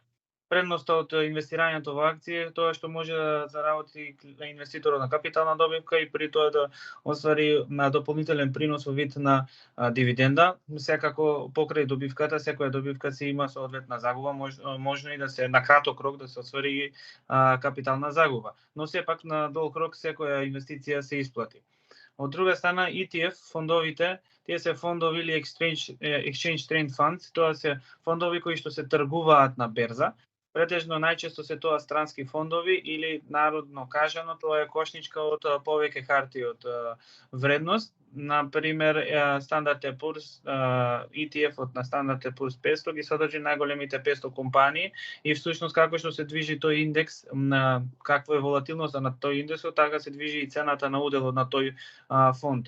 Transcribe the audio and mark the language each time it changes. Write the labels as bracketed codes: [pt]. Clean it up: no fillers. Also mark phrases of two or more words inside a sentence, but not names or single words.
[mk] Предноста од инвестирањето во акции е тоа што може да заработи инвеститорот на капитална добивка и при тоа да оствари дополнителен принос во вид на дивиденда. Секако покрај добивката, секоја добивка се има соодветна загуба, можно и да се на краток рок да се оствари капитална загуба, но сепак на долг рок секоја инвестиција се исплати. Од друга страна, ETF фондовите, тие се фондови или [en] exchange traded funds, [mk] тоа се фондови кои што се тргуваат на берза. Претежно најчесто се тоа странски фондови или народно кажано тоа е кошничка од повеќе харти од вредност. Например, Standard & Poor's ETF-от на Standard & Poor's 500 ги содржи најголемите 500 компании и всушност како што се движи тој индекс, на каква е волатилноста на тој индекс, така се движи и цената на уделот на тој фонд.